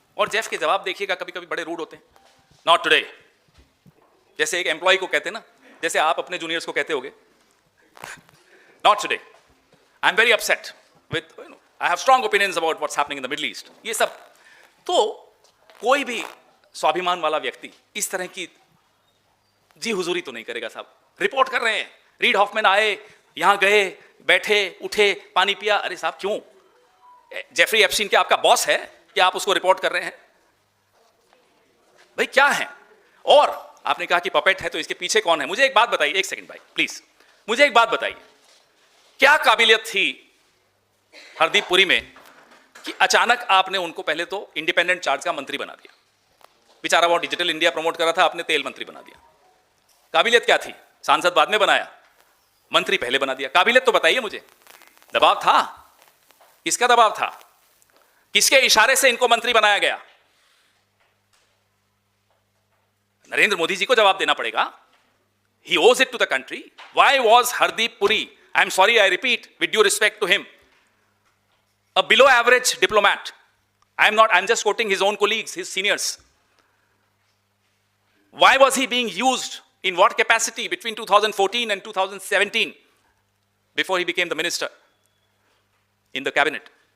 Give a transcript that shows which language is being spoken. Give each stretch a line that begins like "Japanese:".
Hindi: और जेफ के जवाब देखिएगा कभी कभी बड़े रूड होते हैं।
English: Not today.
Hindi: जैसे एक एम्प्लॉय को कहते हैं ना, जैसे आप अपने जूनियर्स को कहते होगे,
English: Not today. I'm very upset with, I have strong opinions about what's happening in the Middle East.
Hindi: ये सब तो कोई भी स्वाभिमान वाला व्यक्ति इस तरह की जी हुजूरी तो नहीं करेगा। साहब रिपोर्ट कर रहे हैं, रीड हॉफमैन आए, यहां गए, बैठे, उठे, पानी पिया। अरे साहब क्यों? जेफरी एप्स्टीन क्या आपका बॉस है कि आप उसको रिपोर्ट कर रहे हैं? भाई क्या है? और आपने कहा कि पपेट है, तो इसके पीछे कौन है? मुझे एक बात बताइए, एक सेकंड भाई प्लीज, मुझे एक बात बताइए, क्या काबिलियत थी हरदीप पुरी में कि अचानक आपने उनको पहले तो इंडिपेंडेंट चार्ज का मंत्री बना दिया? बेचारा वो डिजिटल इंडिया प्रमोट कर रहा था, आपने तेल मंत्री बना दिया। काबिलियत क्या थी? सांसद बाद में बनाया, मंत्री पहले बना दिया। काबिलियत तो बताइए मुझे। दबाव था? किसका दबाव था? किसके इशारे से इनको मंत्री बनाया गया? नरेंद्र मोदी जी को जवाब देना पड़ेगा।
English: He owes it to the country. Why was Hardeep Puri, I'm sorry, I repeat, with due respect to him, a below average diplomat? I'm just quoting his own colleagues, his seniors. Why was he being used? In what capacity between 2014 and 2017, before he became the minister in the cabinet?